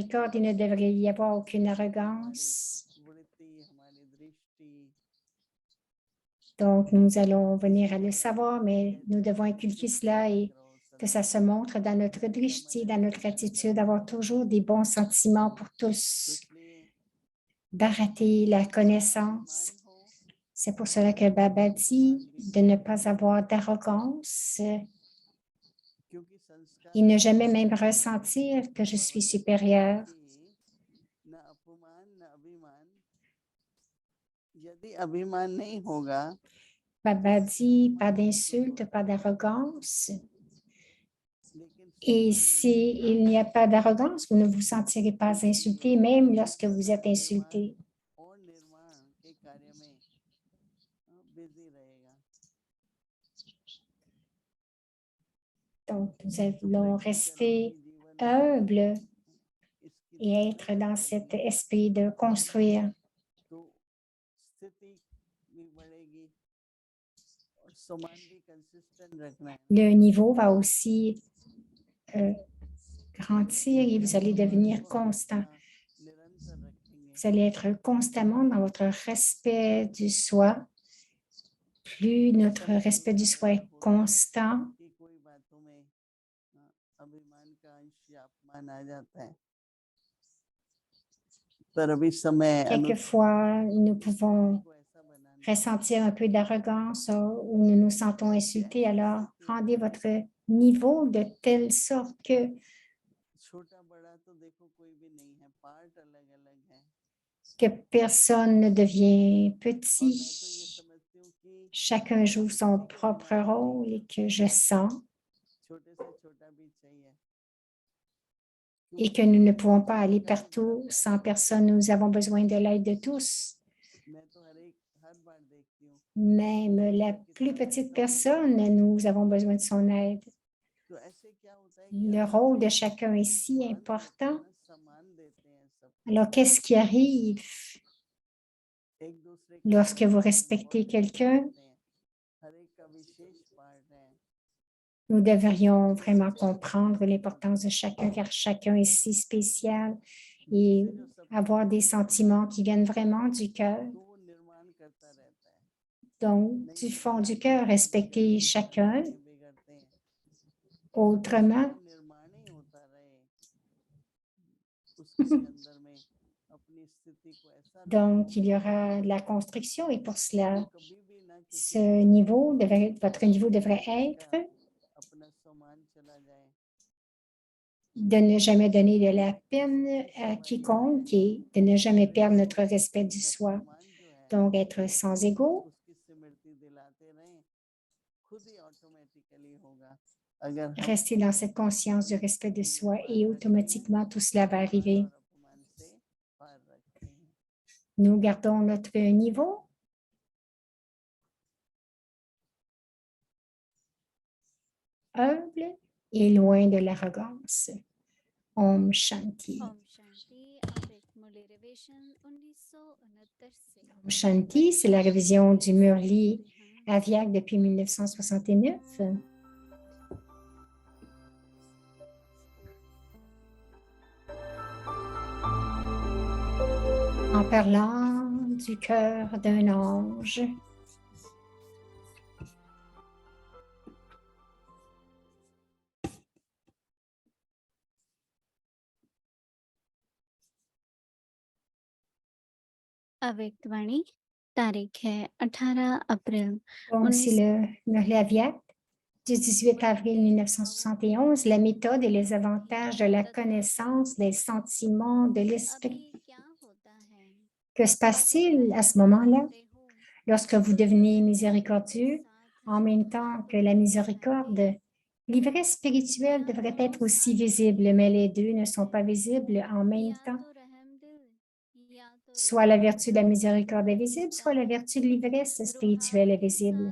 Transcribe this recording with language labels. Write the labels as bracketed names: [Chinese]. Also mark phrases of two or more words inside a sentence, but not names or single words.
[French] Il ne devrait y avoir aucune arrogance. Donc, nous allons venir à le savoir, mais nous devons inculquer cela et que ça se montre dans notre drishti, dans notre attitude, d'avoir toujours des bons sentiments pour tous, d'arrêter la connaissance. C'est pour cela que Baba dit de ne pas avoir d'arrogance et ne jamais même ressentir que je suis supérieure. [Hindi] न अपमान न अभिमान यदि अभिमान नहीं होगा [French] Baba dit, pas d'insulte, pas d'arrogance. Et s'il n'y a pas d'arrogance, vous ne vous sentirez pas insulté, même lorsque vous êtes insulté. [Hindi] और निर्माण के कार्य में बिजी रहेगा [French] Donc, nous allons rester humbles et être dans cet esprit de construire. [Hindi] तो स्थिति भी बढ़ेगी और समान भी कंसिस्टेंट रखना है [French] Le niveau va aussi grandir et vous allez devenir constant. [Hindi] निरंतर रखेंगे [French] Vous allez être constamment dans votre respect du soi. Plus notre respect du soi est constant, [Hindi] कि कोई बातों में अभिमान का अंश या अपमान आ जाता है पर अभी समय [French] quelquefois, nous pouvons [Hindi] को ऐसा बनाना [French] ressentir un peu d'arrogance ou nous nous sentons insultés. Alors, rendez votre niveau de telle sorte que [Hindi] छोटा बड़ा तो देखो कोई भी नहीं है पार्ट अलग अलग है [French] personne ne devient [Hindi] और मैं तो ये [French] petit. [Hindi] समझती हूँ कि [French] Chacun joue son propre rôle et que je sens [Hindi] छोटे से छोटा भी चाहिए [French] et que nous ne pouvons pas aller partout sans personne. Nous avons besoin de l'aide de tous. [Hindi] मैं तो हर बार देखती हूँ [French] Même la plus petite personne, nous avons besoin de son aide. [Hindi] तो ऐसे क्या होता है कि [French] Le rôle de chacun est si important. [Hindi] सम्मान देते हैं सब [French] Alors, qu'est-ce qui arrive [Hindi] एक दूसरे [French] lorsque vous respectez quelqu'un? [Hindi] हर एक का विशेष पार्ट है [French] Nous devrions vraiment comprendre l'importance de chacun, car chacun est si spécial et avoir des sentiments qui viennent vraiment du cœur. [Hindi] तो वो निर्माण करता रहता है [French] Donc, du fond du cœur, respecter chacun. [Hindi] बिगड़ते हैं [French] Autrement, [Hindi] निर्माण ही होता रहे उसके अंदर में अपनी स्थिति को ऐसा [French] donc, il y aura de la construction et pour cela, [Hindi] कभी भी ना किसी [French] votre niveau devrait être [Hindi] अपना सम्मान चला जाए [French] de ne jamais donner de la peine à quiconque et de ne jamais perdre notre respect du soi. [Hindi] सम्मान जो है [French] Donc, être sans ego, [Hindi] उसकी स्मृति दिलाते रहें खुद ही ऑटोमेटिकली होगा अगर हम [French] rester dans cette conscience du respect de soi et automatiquement tout cela va arriver. [Hindi] और अपमान से पार रखते हैं [French] Nous gardons notre niveau. Humble et loin de l'arrogance. [Hindi] ॐ शांति. ॐ शांति, [French] avec Murli Revision 1969 से [Hindi] ॐ शांति, [French] c'est la révision du Murli Aviak depuis 1969. En parlant du cœur d'un ange. [Hindi] अव्यक्तवाणी तारीख है 18 अप्रैल [French] Donc, c'est le Murli Aviak du 18 avril 1971, la méthode et les avantages de la connaissance des sentiments de l'esprit. [Hindi] अभी क्या होता है [French] Que se passe-t-il à ce moment-là lorsque vous devenez miséricordieux en même temps que la miséricorde? L'ivresse spirituelle devrait être aussi visible, mais les deux ne sont pas visibles en même temps. Soit la vertu de la miséricorde est visible, soit la vertu de l'ivresse spirituelle est visible.